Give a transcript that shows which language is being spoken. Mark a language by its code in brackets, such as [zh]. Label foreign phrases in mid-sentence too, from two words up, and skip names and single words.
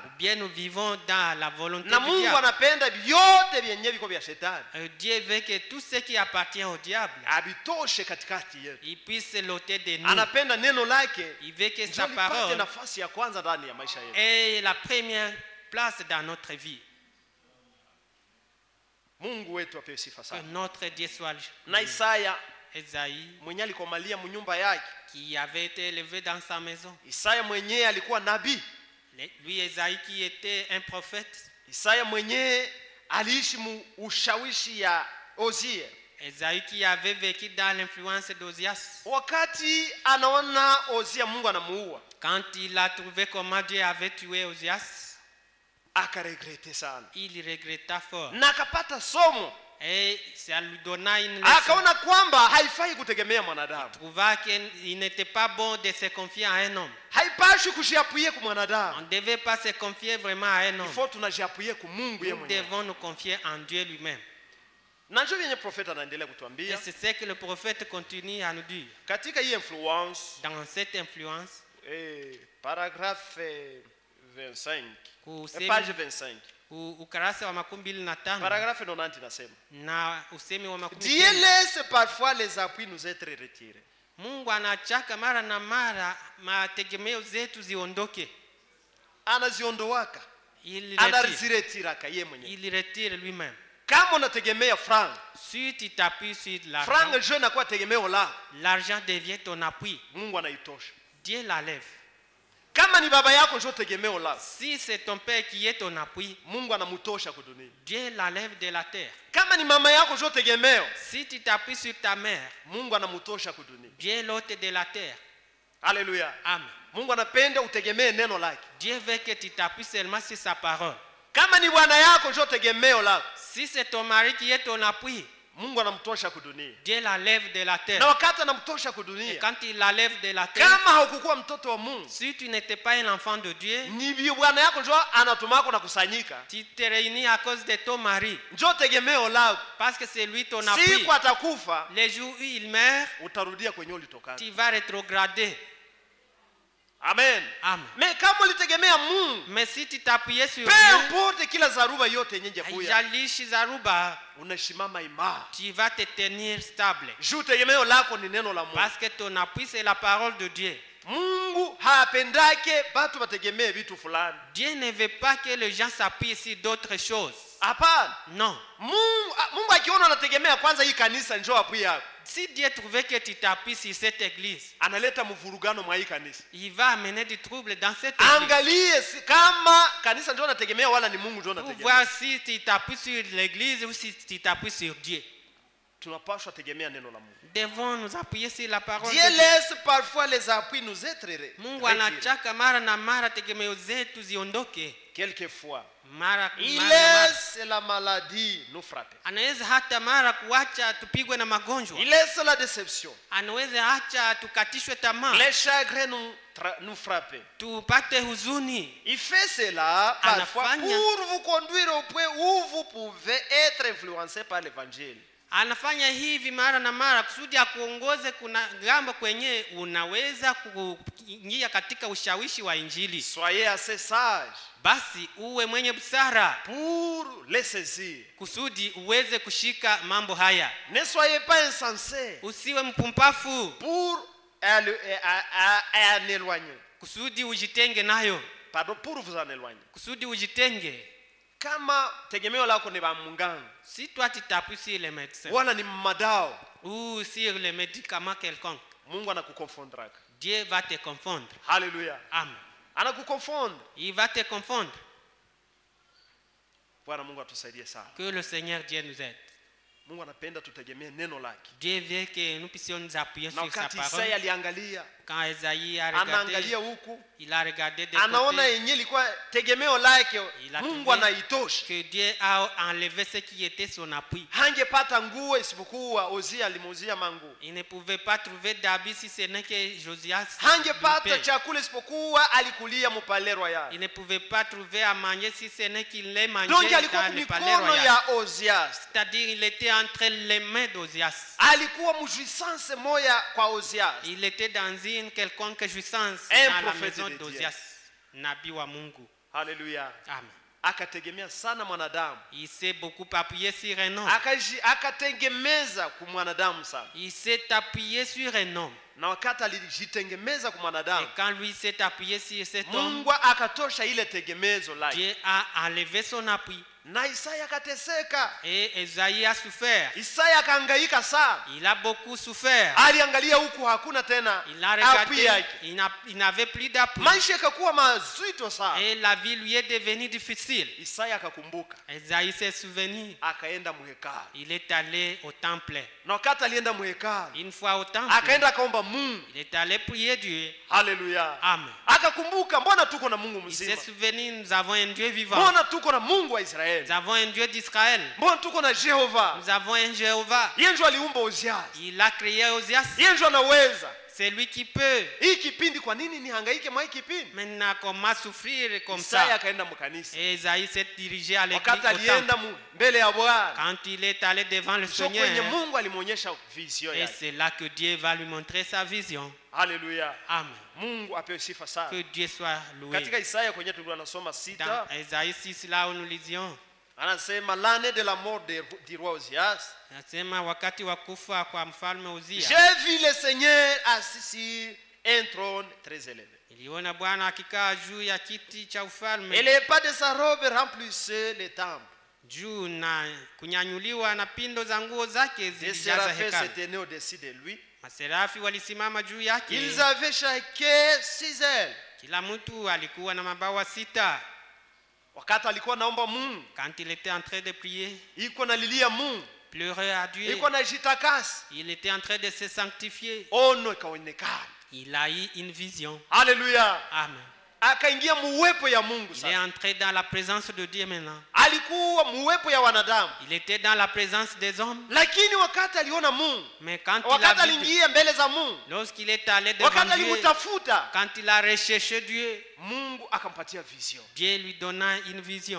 [fr] Bien, nous vivons dans la volonté [sw] Na [fr] du [sw] Mungu [fr] diable. [sw] anapenda vyote vyenye viko vya shetani [fr] Dieu veut que tout ce qui appartient au diable, [sw] abitoshe katikati yetu. [fr] il puisse l'ôter de nous. [sw] Anapenda neno lake [fr] Il veut que [sw] ndio [fr] sa [sw] lipate [fr] parole [sw] nafasi ya kwanza ndani ya maisha yetu. [fr] ait la première place dans notre vie. [sw] Mungu wetu apewe sifa [fr] Que [sw] sana. [fr] notre Dieu soit [sw] Na Isaya [fr] Esaïe, [sw] mwenye alikomalia mnyumba yake. [fr] qui avait été élevé dans sa maison. [sw] Isaya mwenyewe alikuwa nabii. [fr] Lui, Esaïe, qui était un prophète. [sw] Isaya mwenyewe aliishi ushawishi ya Ozia. [fr] Esaïe qui avait vécu dans l'influence d'Ozias. [sw] Wakati anaona Ozia Mungu anamuua, [fr] Quand il a trouvé comment Dieu avait tué Ozias, [sw] akaregrete sana. [fr] il regretta fort. [sw] Na akapata somo. [fr] Et ça lui donna une leçon. [sw] Akaona kwamba haifai kutegemea mwanadamu. [fr] Trouva qu'il n'était pas bon de se confier à un homme. [sw] Haipashi kujiapuye kwa [fr] On [sw] mwanadamu. [fr] ne devait pas se confier vraiment à un homme. [sw] Ifo tunajiapuye kwa Mungu yeye [fr] Nous [sw] mwenyewe. [fr] devons nous confier en Dieu lui-même. [sw] Na njoo yenye profeta anaendelea [fr] Et [sw] kutuambia [fr] c'est ce que le prophète continue à nous dire. [sw] katika hii influence [fr] Dans cette influence, paragraphe 25 [sw] kusemi- [fr] page 25 [sw] ukarasa wa 25 [fr] paragraphe 90 nasema [sw] na usemi wa [fr] Dieu 19. laisse parfois les appuis nous être retirés. [sw] Mungu anachaka mara na mara mategemeo zetu ziondoke. Anaziondowaka, [fr] Il retire, [sw] anaziretiraka yeye mwenyewe. [fr] il retire lui-même. [sw] Kama unategemea franc, [fr] Si tu t'appuies sur franc l'argent, [sw] je nakuwa tegemeo la [fr] l'argent devient ton appui. [sw] Mungu anaitosha. [fr] Dieu l'enlève. [sw] Kama ni baba yako ndio tegemeo la [fr] Si c'est ton père qui est ton appui, [sw] Mungu anamutosha kwa dunia. [fr] Dieu l'enlève de la terre. [sw] Kama ni mama yako ndio tegemeo, [fr] Si tu t'appuies sur ta mère, [sw] Mungu anamutosha kwa dunia. [fr] Dieu l'ôte de la terre. [sw] Haleluya. [fr] Amen. [sw] Mungu anapenda utegemee neno lake. [fr] Dieu veut que tu t'appuies seulement sur sa parole. [sw] Kama ni bwana yako ndio tegemeo lako, [fr] Si c'est ton mari qui est ton appui, [sw] Mungu anamtosha kwa dunia. [fr] Dieu l'enlève de la [sw] Na [fr] terre. [sw] wakati anamtosha kwa [fr] Et [sw] dunia, [fr] quand il l'enlève de la terre, [sw] kama haukukuwa mtoto wa Mungu, [fr] si tu n'étais pas un enfant de Dieu, [sw] ni bwana yako ndio anatumako na kusanyika. [fr] tu te réunis à cause de ton mari. [sw] Ndio tegemeo lako. [fr] Parce que c'est lui ton appui. [sw] Siku atakufa, [fr] Les jours où il meurt, [sw] utarudia kwenye ulitoka. [fr] tu vas rétrograder. [sw] Amen. [fr] Amen. [sw] Mais kama ulitegemea Mungu, [fr] Mais si tu t'appuyais sur peu Dieu, [sw] importe kila zaruba yote yenye kuya, haijalishi zaruba, unasimama imara. [fr] tu vas te tenir stable. [sw] Juu tegemeo lako ni neno la Mungu. [fr] Parce que ton appui, c'est la parole de Dieu. [sw] Mungu hapendake batu bategemee vitu fulani. [fr] Dieu ne veut pas que les gens s'appuient sur d'autres choses. [sw] Hapana. [fr] Non. [sw] Mungu akiona unategemea kwanza hii kanisa njoo apui yako, [fr] Si Dieu trouvait que tu t'appuies sur cette église, [sw] analeta mvurugano mwa hii kanisa. [fr] il va amener du trouble dans cette église. [sw] Angalie kama kanisa njoo unategemea wala ni Mungu njoo [fr] Pour [sw] unategemea. [fr] voir si tu t'appuies sur l'église ou si tu t'appuies sur Dieu. [sw] tunapaswa tegemea neno la Mungu. [fr] devons nous appuyer sur la parole Dieu de Dieu. laisse parfois les appuis nous être [sw] Mungu [fr] retirés. [sw] anachaka mara na mara tegemeo zetu ziondoke [fr] Quelquefois, [sw] mara [fr] il [sw] mara na mara. [fr] laisse la maladie nous frapper. [sw] Anaweza hata mara kuacha tupigwe na magonjwa, [fr] Il laisse la déception, [sw] anaweza acha tukatishwe tamaa, [fr] les chagrins nous frapper. [sw] tupate huzuni. [fr] Il fait cela parfois [sw] Anafanya. [fr] pour vous conduire au point où vous pouvez être influencé par l'évangile. [sw] Anafanya hivi mara na mara kusudi akuongoze kuna ngambo kwenye unaweza kuingia katika ushawishi wa Injili. [fr] Soyez assez sage [sw] Basi uwe mwenye busara [fr] pour les saisir. [sw] kusudi uweze kushika mambo haya. [fr] Ne soyez pas insensés [sw] Usiwe mpumbafu [fr] pour en éloigner. [sw] kusudi ujitenge nayo, [fr] Pardon, pour vous en éloigner. [sw] kusudi ujitenge. Kama tegemeo lako ni bamunganga [fr] Si toi tu t'appuies sur les médecins [sw] wala ni madao, [fr] ou sur les médicaments quelconques, [sw] Mungu anakukonfondraka. [fr] Dieu va te confondre. [sw] Haleluya. [fr] Amen. [sw] Anakukonfondra. [fr] Il va te confondre. [sw] Bwana Mungu atusaidie sana. [fr] Que le Seigneur Dieu nous aide. [sw] Mungu anapenda tutegemee neno lake. [fr] Dieu veut que nous puissions nous appuyer [sw] Na [fr] sur sa [sw] wakati [fr] parole. [sw] Isaya aliangalia, [fr] Quand Esaïe a regardé, [sw] anaangalia huku, [fr] il a regardé de [sw] anaona [fr] côté [sw] yenyewe ilikuwa tegemeo lake, [fr] Il a [sw] Mungu [fr] trouvé [sw] anaitosha. [fr] que Dieu a enlevé ce qui était son appui. [sw] Hangepata nguo isipokuwa Uzia alimuuzia manguo. [fr] Il ne pouvait pas trouver d'habit si ce n'est que Josias. [sw] Hangepata [fr] lui paye. [sw] chakula isipokuwa alikulia mupale royal. [fr] Il ne pouvait pas trouver à manger si ce n'est qu'il l'ait mangé [sw] Donc alikuwa [fr] dans le palais [sw] kumikono [fr] royal. [sw] ya Ozias. [fr] C'est-à-dire il était entre les mains d'Ozias. [sw] Alikuwa mjuisance moya kwa Ozias. [fr] Il était dans une quelconque jouissance Un dans la prophète maison de Dieu. [sw] d'Ozias. Nabii wa Mungu. Haleluya. [fr] Amen. [sw] Akategemea sana mwanadamu. [fr] Il s'est beaucoup appuyé sur un homme. [sw] Akatengemeza kwa mwanadamu sana. [fr] Il s'est appuyé sur un homme. [sw] Na wakati alijitengemeza kwa [fr] Et [sw] mwanadamu, [fr] quand lui s'est appuyé sur cet homme, [sw] Mungu akatosha ile tegemezo lake. [fr] Dieu a enlevé son appui. [sw] Na Isaya akateseka. [fr] Et Esaïe a souffert. [sw] Isaya akahangaika sana. [fr] Il a beaucoup souffert. [sw] Aliangalia huku hakuna tena [fr] Il a appui regardé, [sw] yake. [fr] il n'avait plus d'appui. [sw] Maisha yakakuwa mazito sana. [fr] Et la vie lui est devenue difficile. [sw] Isaya akakumbuka, [fr] Esaïe s'est souvenu. [sw] akaenda muhekalu. [fr] Il est allé au temple. [sw] Na wakati alienda muhekalu, [fr] Une fois au temple, [sw] akaenda akaomba Mungu. [fr] il est allé prier Dieu. [sw] Haleluya. [fr] Amen. [sw] Akakumbuka, mbona tuko na Mungu [fr] Il s'est [sw] mzima? [fr] souvenu, nous avons un Dieu vivant. [sw] Mbona tuko na Mungu wa Israeli? [fr] Nous avons un Dieu d'Israël. [sw] Mbona tuko na Jehova? [fr] Nous avons un Jéhovah. [sw] Yeye ndio aliumba Ozias. [fr] Il a créé Osias. [sw] Yeye ndio anaweza. [fr] C'est lui qui peut. [sw] Hii kipindi kwa nini nihangaike mwa hii kipindi? [fr] Maintenant, comment souffrir comme [sw] Isaya [fr] ça? [sw] akaenda mkanisa. [fr] Et Esaïe s'est dirigé à l'église [sw] Wakati [fr] au [sw] alienda [fr] temple. [sw] mbele ya Bwana, [fr] Quand il est allé devant le [sw] sio kwenye [fr] Seigneur, [sw] Mungu alimuonyesha vision [fr] et [sw] yake. [fr] c'est là que Dieu va lui montrer sa vision. [sw] Haleluya. [fr] Amen. [sw] Mungu apewe sifa sana. [fr] Que Dieu soit loué. [sw] Katika Isaya kwenye tulikuwa tunasoma [fr] Dans 6, Esaïe 6, là où nous lisions, anasema l'année de la mort du roi Ozias, [sw] nasema wakati wa kufa kwa mfalme Uzia, [fr] j'ai vu le Seigneur assis sur un trône très élevé. [sw] niliona Bwana akikaa juu ya kiti cha [fr] Et [sw] ufalme, [fr] les pas de sa robe remplissaient le temple. [sw] juu na kunyanyuliwa na pindo za nguo zake [fr] Les [sw] zilijaza [fr] séraphins [sw] hekalu. [fr] se tenaient au-dessus de lui. [sw] Maserafi walisimama juu yake. [fr] Ils avaient chacun 6 ailes. [sw] Kila mtu alikuwa na mabawa 6. Wakati alikuwa naomba Mungu, [fr] Quand il était en train de prier, [sw] iko nalilia Mungu, [fr] pleurer à Dieu, [sw] iko najitakasa, [fr] il était en train de se sanctifier. [sw] ono ikaonekana. [fr] Il a eu une vision. [sw] Haleluya. [fr] Amen. [sw] Akaingia muwepo ya Mungu [fr] Il est [sw] sasa. [fr] entré dans la présence de Dieu maintenant. [sw] Alikuwa muwepo ya wanadamu. [fr] Il était dans la présence des hommes. [sw] Lakini wakati aliona Mungu, [fr] Mais quand il [sw] wakati [fr] a vu Dieu, [sw] aliingia mbele za Mungu, [fr] lorsqu'il est allé devant [sw] wakati [fr] Dieu, [sw] alimutafuta, [fr] quand il a recherché Dieu, [sw] Mungu akampatia vision. [fr] Dieu lui donna une vision.